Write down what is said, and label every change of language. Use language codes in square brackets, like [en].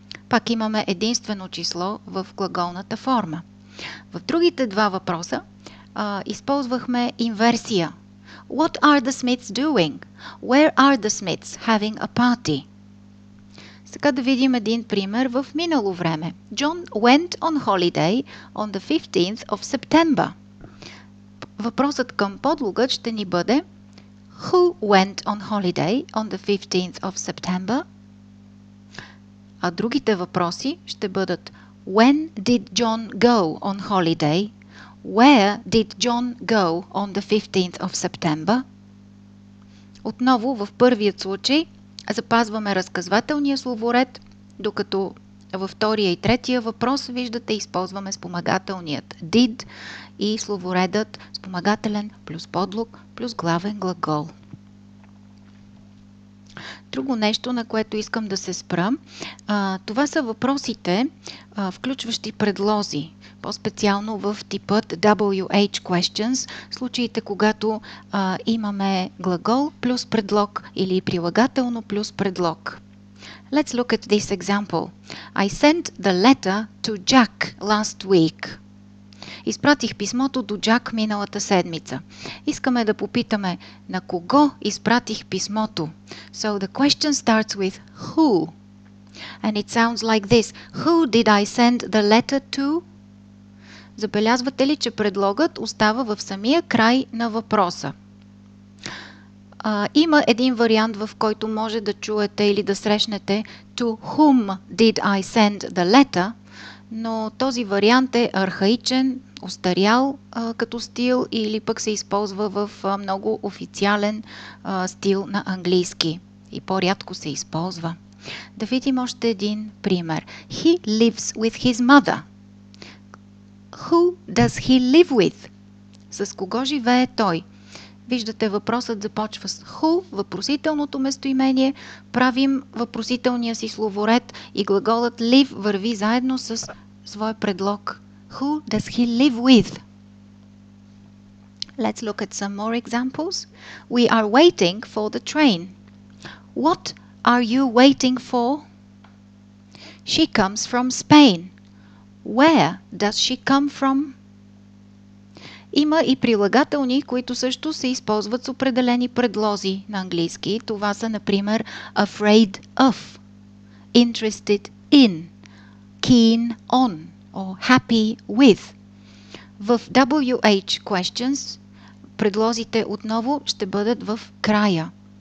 [bg] Пак имаме единствено число в глаголната форма. В другите два въпроса използвахме инверсия. [en] What are the Smiths doing? Where are the Smiths having a party? [bg] Сега да видим един пример в минало време. [en] John went on holiday on the 15th of September. [bg] Въпросът към подлогът ще ни бъде [en] Who went on holiday on the 15th of September? [bg] А другите въпроси ще бъдат [en] When did John go on holiday? Where did John go on the 15th of September? [bg] Отново в първият случай запазваме разказвателния словоред, докато във втория и третия въпрос, виждате, използваме спомагателният did и словоредът спомагателен плюс подлог плюс главен глагол. Друго нещо, на което искам да се спра, това са въпросите, включващи предлози, по-специално в типът WH questions, случаите когато имаме глагол плюс предлог или прилагателно плюс предлог. [en] Let's look at this example. I sent the letter to Jack last week. [bg] Изпратих писмото до Джак миналата седмица. Искаме да попитаме на кого изпратих писмото. [en] So the question starts with who. And it sounds like this. Who did I send the letter to? [bg] Забелязвате ли, че предлогът остава в самия край на въпроса? Има един вариант, в който може да чуете или да срещнете [en] to whom did I send the letter, [bg] но този вариант е архаичен, остарял като стил или пък се използва в много официален стил на английски и по-рядко се използва. Да видим още един пример. [en] He lives with his mother. Who does he live with? [bg] С кого живее той? Виждате, въпросът започва с who, въпросителното местоимение, правим въпросителния си словоред и глаголът live върви заедно с своя предлог. [en] Who does he live with? Let's look at some more examples. We are waiting for the train. What are you waiting for? She comes from Spain. Where does she come from? [bg] Има и прилагателни, които също се използват с определени предлози на английски. Това са, например, afraid of, interested in, keen on or happy with. В WH questions предлозите отново ще бъдат в края.